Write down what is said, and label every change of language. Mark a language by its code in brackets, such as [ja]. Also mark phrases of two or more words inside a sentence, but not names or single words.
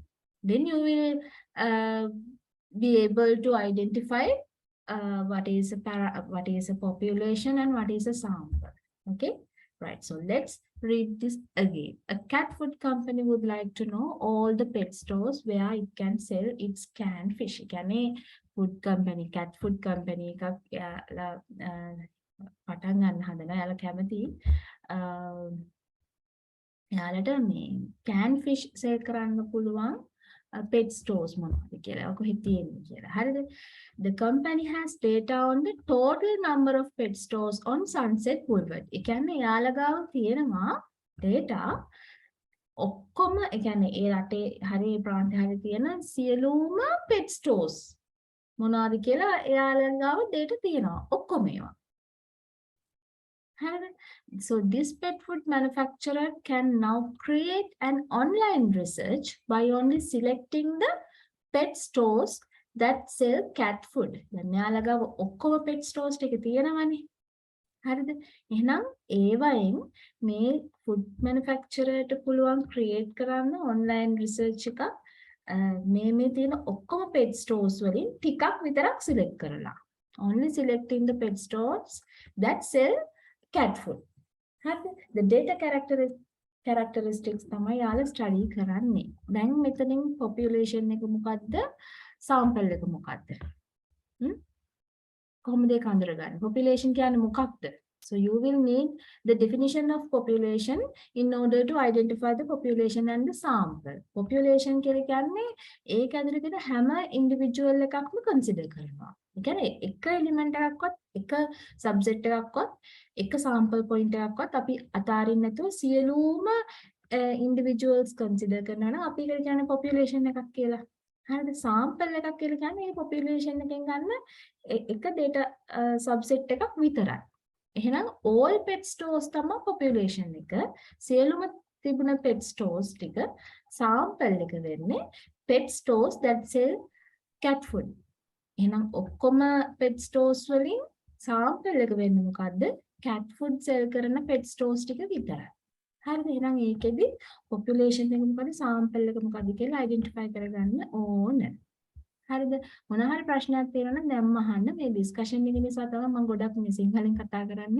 [en] Then you will be able to identify what is a population and what is a sample. Okay, right. So let's read this again. A cat food company would like to know all the pet stores where it can sell its canned fish. Can food company, cat food company, [si] පටන් ගන්න හදන යාලා කැමති යාලට මේ [en] can fish [si] sell කරන්න පුළුවන් [en] pet stores [si] මොනවද කියලා ඔක හිතෙන්නේ කියලා. හරිද? [en] The company has data on the total number of pet stores on Sunset Boulevard. [si] ඒ කියන්නේ යාලා ගාව තියෙනවා data ඔක්කොම ඒ කියන්නේ ඒ රටේ හරි ප්‍රාන්තේ හරි තියෙන සියලුම [en] pet stores [si] මොනවද කියලා යාලා ගාව data තියෙනවා ඔක්කොම ඒවා. [en] So this pet food manufacturer can now create an online research by only selecting the pet stores that sell cat food. [si] දැන් යාලා ගාව ඔක්කොම [en] pet stores [si] ටික තියෙනවනේ. හරිද? එහෙනම් ඒවයින් මේ [en] food manufacturer [si] ට පුළුවන් create කරන්න [en] online research [si] එකක් මේ තියෙන ඔක්කොම [en] pet stores [si] වලින් ටිකක් විතරක් select කරලා. [en] Only selecting the pet stores that sell cat food. The data characteristics [si] තමයි යාලා study කරන්නේ. දැන් මෙතනින් population එක මොකද්ද? sample එක මොකද්ද? කොහොමද ඒක අඳුරගන්නේ? population කියන්නේ මොකක්ද? [en] So you will need the definition of population in order to identify the population and the sample. [si] Population කියලා කියන්නේ ඒක ඇතුලේ තියෙන හැම individual එකක්ම consider කරනවා. ඒ කියන්නේ එක element එකක්වත් එක subset එකක්වත් එක [en] sample point [si] එකක්වත් අපි අතාරින්න නැතුව සියලුම individuals consider කරනවා නම් අපි ඒකට කියන්නේ population එකක් කියලා. හරිද? sample එකක් කියලා කියන්නේ මේ population එකෙන් ගන්න එක [en] data subset [si] එකක් විතරයි. එහෙනම් [en] all pet stores [si] තමයි population එක. සියලුම තිබුණ [en] pet stores [si] ටික sample එක වෙන්නේ [en] pet stores that sell cat food. [si] එහෙනම් ඔක්කොම [en] pet stores [si] වලින් sample එක වෙන්නේ මොකද්ද? [en] cat food sell [si] කරන [en] pet stores [si] ටික විතරයි. හරිද? එහෙනම් ඒකෙදි population එක මොකද sample එක මොකද්ද කියලා identify කරගන්න ඕන. හරිද? මොන හරි ප්‍රශ්නයක් තියෙනවා නම් දැම්ම අහන්න. මේ ඩිස්කෂන් එක නිසා තමයි මම ගොඩක් මේ සිංහලෙන් කතා කරන්නේ.